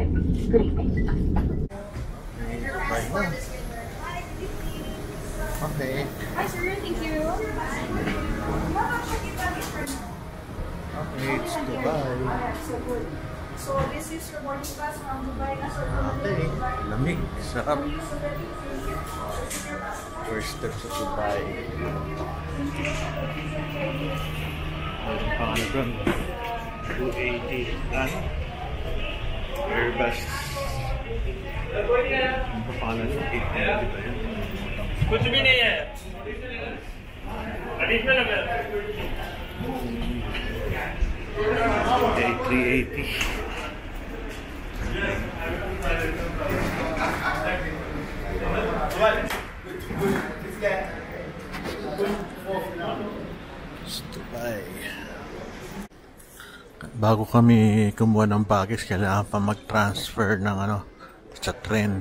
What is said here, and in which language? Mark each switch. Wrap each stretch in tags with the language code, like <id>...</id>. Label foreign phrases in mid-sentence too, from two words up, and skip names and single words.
<en>Good evening. Okay. Hi, sir. Thank you. Okay, it's Dubai. So this is your boarding pass from Dubai.</en> <tl>Okay, lamig, sarap.</tl> <en>First step</en> <tl>sa Dubai. Ano doon? 280. Ano? Airbus. Ano pa pala yun? 890 ba yun?</tl> <hi>कुछ भी नहीं है एडिशनल है</hi> <tl>A380. Dubai. Bago kami kumuha ng baggage, kailangan pa mag-transfer ng sa tren.</tl>